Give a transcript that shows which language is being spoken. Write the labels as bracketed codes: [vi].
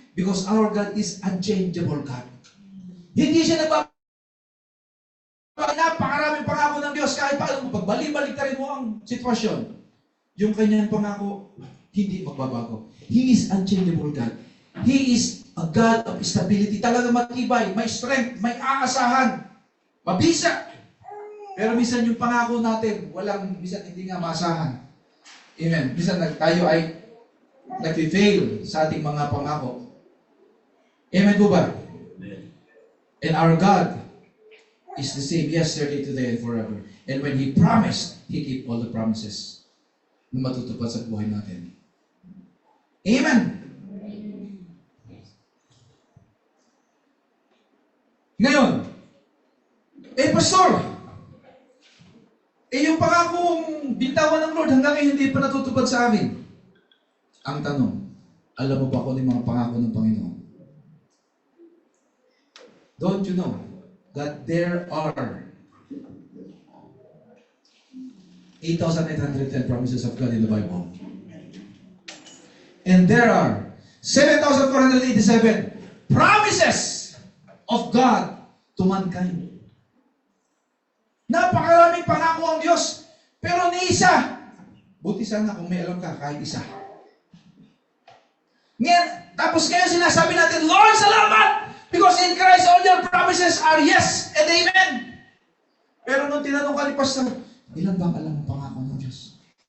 [en] Because our God is unchangeable God. [tl] Hindi siya napakaraming pangako ng Diyos kahit paano pagbalik-balik rin mo ang sitwasyon. Yung kanyang pangako, hindi magbabago. [en] He is unchangeable God. He is a God of stability. [tl] Talagang matibay, may strength, may aasahan, mabisa. Pero minsan yung pangako natin, minsan hindi nga maasahan. Amen. Minsan tayo ay nag-fail sa ating mga pangako. Amen po ba? Amen. [en] And our God is the same yesterday, today, and forever. And when He promised, He keep all the promises [tl] na matutupad sa buhay natin. [en] Amen. [tl] Ngayon, Pastor, yung pangakong bintawan ng Lord hanggang ngayon hindi pa natutupad sa akin. Ang tanong, alam mo ba kung yung mga pangako ng Panginoon? [en] Don't you know that there are 8,810 promises of God in the Bible? And there are 7,487 promises of God to mankind. [tl] Napakaraming pangako ang Diyos. Pero ni isa, buti sana kung may alam ka, kahit isa. Tapos ngayon sinasabi natin, Lord, salamat! [en] Because in Christ all your promises are yes and amen. [tl] Pero nung tinanong ka ni Pastor, ilan bang alam ang pangako ng Diyos?